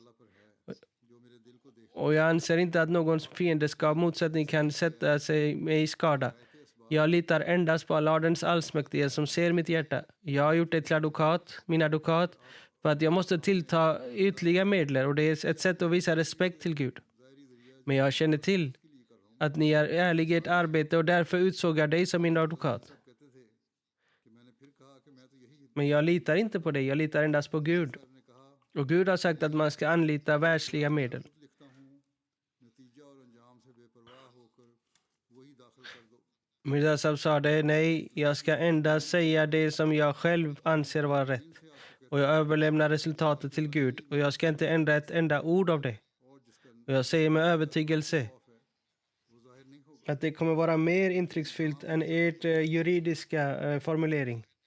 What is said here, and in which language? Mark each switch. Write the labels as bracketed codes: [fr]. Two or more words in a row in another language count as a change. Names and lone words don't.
[ur] اللہ پر ہے جو میرے دل کو دیکھ [sv] Och jag anser inte att någons fiendeskap motsättning kan sätta sig mig i skada. Jag litar endast på Allahs allsmäktige som ser mitt hjärta. Jag har gjort det till min advokat, för att jag måste tillta ytliga medel och det är ett sätt att visa respekt till Gud. Men jag känner till att ni är ärliga i ert arbete och därför utsåg jag dig som min advokat. [ur] کہتے تھے کہ میں نے پھر کہا کہ میں تو یہی [sv] Men jag litar inte på dig, jag litar endast på Gud. [ur] نے کہا [sv] Och Gud har sagt att man ska anlita världsliga medel. [ur] لکھتا ہوں نتیجہ اور انجام سے بے پرواہ ہو کر وہی داخل کر دو [sv] Mirza Sahib sa det, nej, jag ska endast säga det som jag själv anser vara rätt. Och jag överlämnar resultatet till Gud. Och jag ska inte ändra ett enda ord av det. Och jag säger med övertygelse att det kommer vara mer intrycksfyllt än ert juridiska formulering.